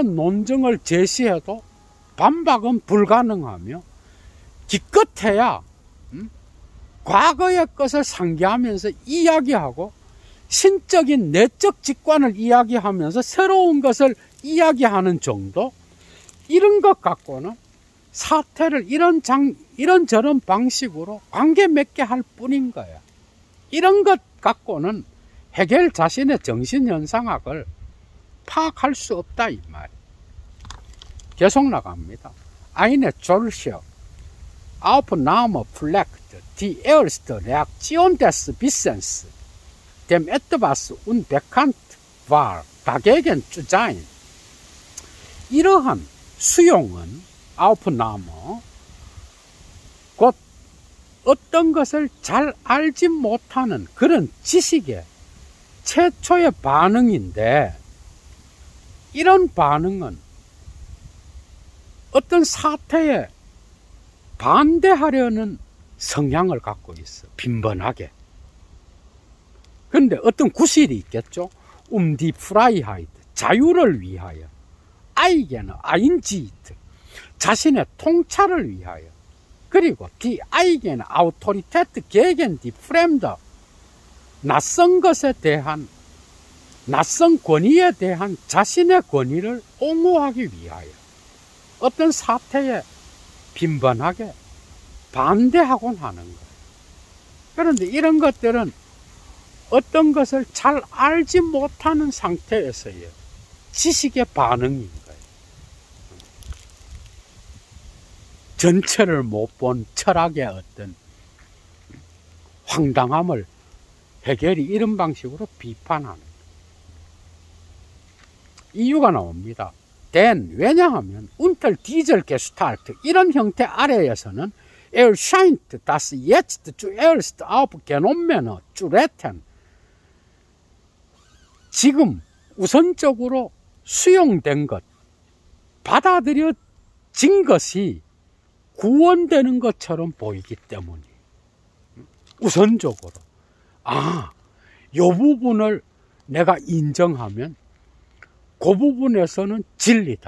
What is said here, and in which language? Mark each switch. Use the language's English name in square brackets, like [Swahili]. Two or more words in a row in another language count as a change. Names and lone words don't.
[Korean] 논증을 제시해도 반박은 불가능하며 기껏해야 과거의 것을 상기하면서 이야기하고 신적인 내적 직관을 이야기하면서 새로운 것을 이야기하는 정도, 이런 것 갖고는 사태를 이런저런 방식으로 관계 맺게 할 뿐인 거야. 이런 것 갖고는 헤겔 자신의 정신현상학을 파악할 수 없다 이 말. 계속 나갑니다. Eine solche Aufnahme pflegt die erste Reaktion des Wissens, dem etwas unbekannt war, dagegen zu sein. 이러한 수용은 Aufnahme, 곧 어떤 것을 잘 알지 못하는 그런 지식의 최초의 반응인데, 이런 반응은 어떤 사태에 반대하려는 성향을 갖고 있어. 빈번하게. 그런데 어떤 구실이 있겠죠. [German] die Freiheit, [Korean] 자유를 위하여. [German] eigener Einsicht, [Korean] 자신의 통찰을 위하여. [German] 그리고 die eigene Autorität gegen die Fremde, [Korean] 낯선 것에 대한, 낯선 권위에 대한 자신의 권위를 옹호하기 위하여 어떤 사태에 빈번하게 반대하곤 하는 거예요. 그런데 이런 것들은 어떤 것을 잘 알지 못하는 상태에서의 지식의 반응인 거예요. 전체를 못 본 철학의 어떤 황당함을 해겔이 이런 방식으로 비판하는 이유가 나옵니다. [German] 왜냐하면 unter dieser Gestalt [Korean] 이런 형태 아래에서는 [German] erscheint das jetzt zuerst aufgenommene zu retten [Korean] 지금 우선적으로 수용된 것, 받아들여진 것이 구원되는 것처럼 보이기 때문이 우선적으로 이 부분을 내가 인정하면 그 부분에서는 진리다.